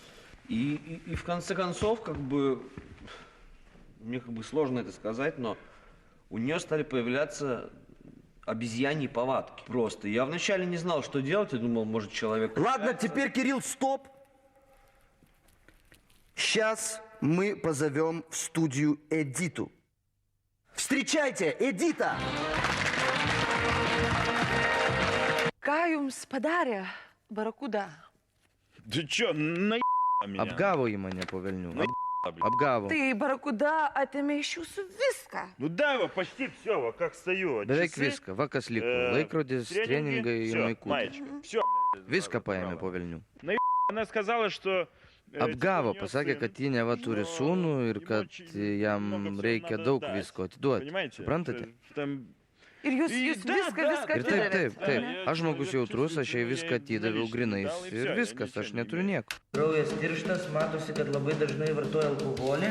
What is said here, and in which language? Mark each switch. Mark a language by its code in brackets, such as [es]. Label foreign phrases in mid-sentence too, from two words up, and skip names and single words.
[ru] И в конце концов, как бы, мне как бы сложно это сказать, но у нее стали появляться обезьяньи повадки. Просто. Я вначале не знал, что делать, я думал, может, человек... Ладно, теперь, Кирилл, стоп. Сейчас мы позовем в студию Эдиту. Встречайте, Эдита! [lt] Ką jums padarė barakuda? [ru] Ты чё, меня? [lt] Apgavo į mane po velnių. Apgavo. Tai barakuda atėmė iš jūsų viską. [ru] Ну да, вот почти все, как стою. [lt] Beveik viską. Va kas liko. Laikrodis, treningai ir maikutė. [ru] Маечка, все. [lt] Viską paėmė po velnių. [ru] Она сказала, что... [lt] Apgavo, pasakė, kad ji neva turi sūnų ir kad jam reikia daug visko atiduoti. Suprantate? Ir jūs viską Ir taip. Aš žmogus jautrus, aš jai viską atidaviau grinais ir viskas, aš neturiu nieko. Kraujas tirštas, matosi, kad labai dažnai vartoja alkoholį.